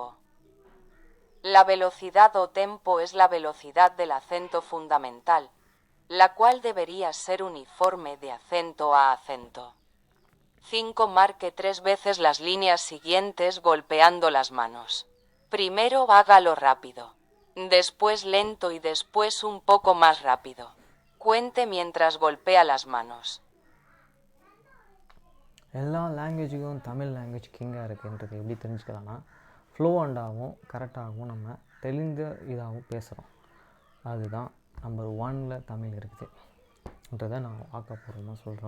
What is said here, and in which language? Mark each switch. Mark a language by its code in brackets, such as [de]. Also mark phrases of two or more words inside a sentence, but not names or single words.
[es] La velocidad o tempo es la velocidad del acento fundamental, la cual debería ser uniforme de acento a acento. 5. Marque 3 veces las líneas siguientes golpeando las manos. Primero hágalo rápido, después lento y después un poco más rápido. Cuente mientras golpea las manos. [ta] எல்லா லாங்குவேஜுக்கும் தமிழ் லாங்குவேஜ் கிங்காக இருக்குன்றது எப்படி தெரிஞ்சுக்கலாம்னா ஃப்ளூவண்டாகவும் கரெக்டாகவும் நம்ம தெளிந்த இதாகவும் பேசுகிறோம். அதுதான் நம்பர் 1ல் தமிழ் இருக்குதுன்றதை நான் ஆக்கப்பூர்வமாக சொல்கிறேன்.